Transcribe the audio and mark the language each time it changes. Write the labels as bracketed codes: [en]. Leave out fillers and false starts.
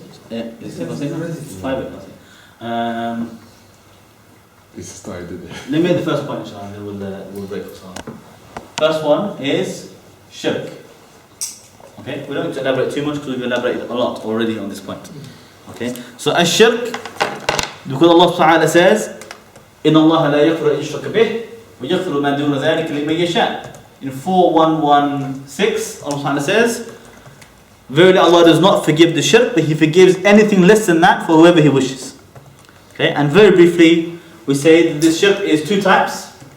[en] Yeah, is it 10 past 8 now? 5 past 8. It's started. Let me make the first point, inshallah, and then we'll break for time. First one is shirk. Okay, we don't need to elaborate too much because we've elaborated a lot already on this point. Okay, so as-shirk, because Allah subhanahu wa ta'ala says, [ar] إِنَّ اللَّهَ لَا يَغْفِرُ أَن يُشْرَكَ بِهِ وَيَغْفِرُ مَا دُونَ ذَلِكَ لِمَن يَشَاءُ. [en] In 4116, Allah subhanahu wa ta'ala says, verily Allah does not forgive the shirk, but He forgives anything less than that for whoever He wishes. Okay, and very briefly, we say that this shirk is two types.